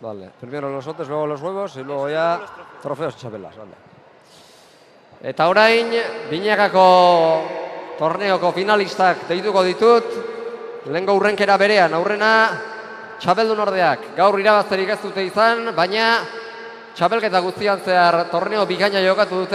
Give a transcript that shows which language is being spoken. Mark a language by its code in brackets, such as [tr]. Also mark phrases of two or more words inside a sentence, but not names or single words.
[es] Vale, primero los lotes, luego los huevos y luego ya trofeos y txapelas. Vale. [eu] Eta orain, binakako torneoko finalistak deituko ditut. Lehengo urrenkera berean, aurrena txapeldun ordeak. Gaur irabazterik ez dute izan, baina txapelketa guztian zehar torneo bikaina jokatu dute.